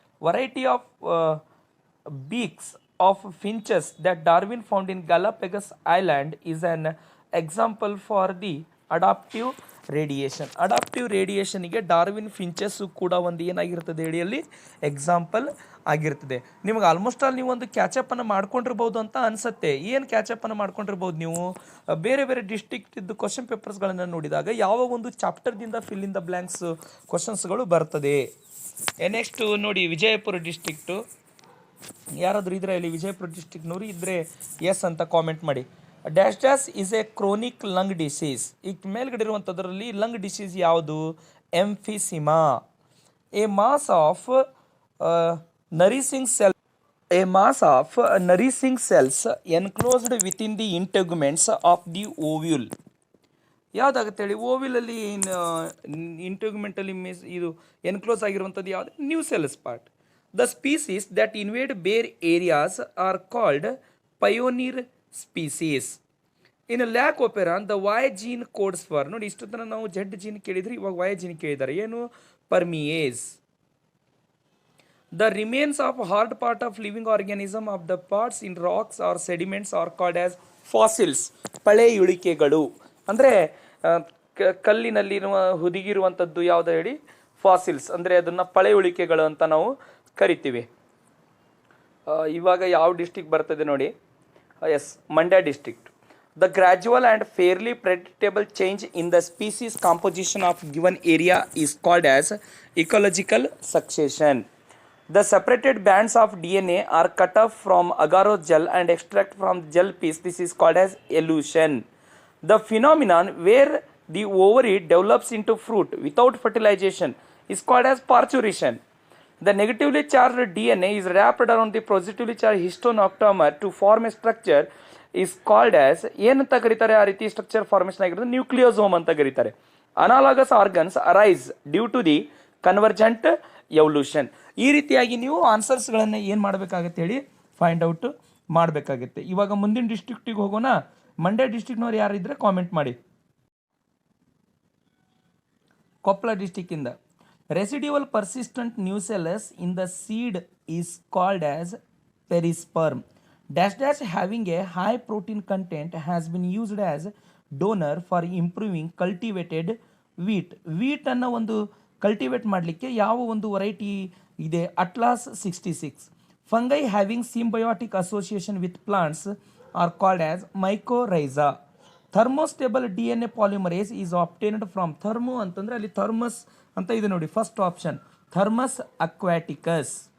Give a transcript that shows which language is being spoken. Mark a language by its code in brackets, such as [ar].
[en] Variety of beaks of finches that Darwin found in Galapagos Island is an example for the adaptive radiation. [kn] Adaptive ರೇಡಿಯೇಷನ್ಗೆ Darwin ಫಿಂಚಸ್ಸು ಕೂಡ ಒಂದು ಏನಾಗಿರ್ತದೆ ಹೇಳಿ example ಆಗಿರ್ತದೆ. ನಿಮಗೆ almost all ನೀವು ಒಂದು ಕ್ಯಾಚಪ್ಪನ್ನು ಮಾಡ್ಕೊಂಡಿರ್ಬೋದು ಅಂತ ಅನಿಸುತ್ತೆ. ಏನು ಕ್ಯಾಚಪ್ಪನ್ನು ಮಾಡ್ಕೊಂಡಿರ್ಬೋದು ನೀವು, ಬೇರೆ ಬೇರೆ ಡಿಸ್ಟ್ರಿಕ್ಟಿದ್ದು ಕ್ವಶನ್ ಪೇಪರ್ಸ್ಗಳನ್ನು ನೋಡಿದಾಗ ಯಾವ ಒಂದು ಚಾಪ್ಟರ್ದಿಂದ ಫಿಲ್ ಇನ್ ದ ಬ್ಲ್ಯಾಂಕ್ಸ್ ಕ್ವಶನ್ಸ್ಗಳು ಬರ್ತದೆ. ನೆಕ್ಸ್ಟ್ ನೋಡಿ, ವಿಜಯಪುರ ಡಿಸ್ಟ್ರಿಕ್ಟು ಯಾರಾದರೂ ಇದ್ರೆ ಇಲ್ಲಿ ವಿಜಯಪುರ ಡಿಸ್ಟ್ರಿಕ್ನವರು ಇದ್ದರೆ ಎಸ್ ಅಂತ ಕಾಮೆಂಟ್ ಮಾಡಿ. [en] Dash dash is a chronic lung disease. [kn] ಈಗ ಮೇಲ್ಗಡೆ ಇರುವಂಥದ್ರಲ್ಲಿ ಲಂಗ್ ಡಿಸೀಸ್ ಯಾವುದು, emphysema. [en] A mass of nourishing cell, a mass of nourishing cells enclosed within the integuments of the ovule. [kn] ಯಾವುದಾಗುತ್ತೆ ಹೇಳಿ, ಓವ್ಯೂಲಲ್ಲಿ ಇಂಟೆಗ್ಯುಮೆಂಟಲ್ಲಿ ಇದು ಎನ್ಕ್ಲೋಸ್ ಆಗಿರುವಂಥದ್ದು ಯಾವುದು, new cells part. [en] The species that invade bare areas are called pioneer species. In a lac operon, the Y gene codes for, [kn] ನೋಡಿ ಇಷ್ಟು ತನಕ ನಾವು Z gene ಕೇಳಿದ್ರೆ ಇವಾಗ Y gene ಕೇಳಿದ್ದಾರೆ, ಏನು, [en] permease. The remains of hard part of living organism of the parts in rocks or sediments are called as fossils. [kn] ಪಳೆಯುಳಿಕೆಗಳು ಅಂದರೆ ಕಲ್ಲಿನಲ್ಲಿರುವ ಹುದುಗಿರುವಂಥದ್ದು ಯಾವುದು ಹೇಳಿ, ಫಾಸಿಲ್ಸ್. ಅಂದರೆ ಅದನ್ನು ಪಳೆಯುಳಿಕೆಗಳು ಅಂತ ನಾವು ಕರಿತೀವಿ. ಇವಾಗ ಯಾವ ಡಿಸ್ಟ್ರಿಕ್ಟ್ ಬರ್ತದೆ ನೋಡಿ, S, Mandya district. [en] The gradual and fairly predictable change in the species composition of given area is called as ecological succession. The separated bands of DNA are cut off from agarose gel and extract from gel piece. This is called as elution. The phenomenon where the ovary develops into fruit without fertilization is called as parturition. The negatively charged DNA is wrapped around the positively charged histone octamer to form a structure is called as, [kn] ಏನಂತ ಕರೀತಾರೆ ಆ ರೀತಿ structure formation ಆಗಿರೋದು, nucleosome ಅಂತ ಕರೀತಾರೆ. [en] Analogous organs arise due to the convergent evolution. [kn] ಈ ರೀತಿಯಾಗಿ ನೀವು ಆನ್ಸರ್ಸ್ಗಳನ್ನು ಏನು ಮಾಡಬೇಕಾಗತ್ತೆ ಹೇಳಿ, ಫೈಂಡ್ ಔಟ್ ಮಾಡಬೇಕಾಗುತ್ತೆ. ಇವಾಗ ಮುಂದಿನ ಡಿಸ್ಟ್ರಿಕ್ಟಿಗೆ ಹೋಗೋಣ. ಮಂಡ್ಯ ಡಿಸ್ಟ್ರಿಕ್ನವ್ರು ಯಾರಿದ್ರೆ ಕಾಮೆಂಟ್ ಮಾಡಿ. Koppal ಡಿಸ್ಟ್ರಿಕ್ಕಿಂದ [en] residual persistent nucellus in the seed is called as perisperm. Dash dash having a high protein content has been used as donor for improving cultivated wheat. [kn] wheat ಅನ್ನು ಒಂದು ಕಲ್ಟಿವೇಟ್ ಮಾಡಲಿಕ್ಕೆ ಯಾವ ಒಂದು ವೆರೈಟಿ ಇದೆ, atlas 66. [en] Fungi having symbiotic association with plants are called as mycorrhiza. Thermostable DNA polymerase is obtained from, [kn] thermo ಅಂತಂದರೆ ಅಲ್ಲಿ thermos ಅಂತ ಇದೆ ನೋಡಿ, [en] First option Thermus aquaticus.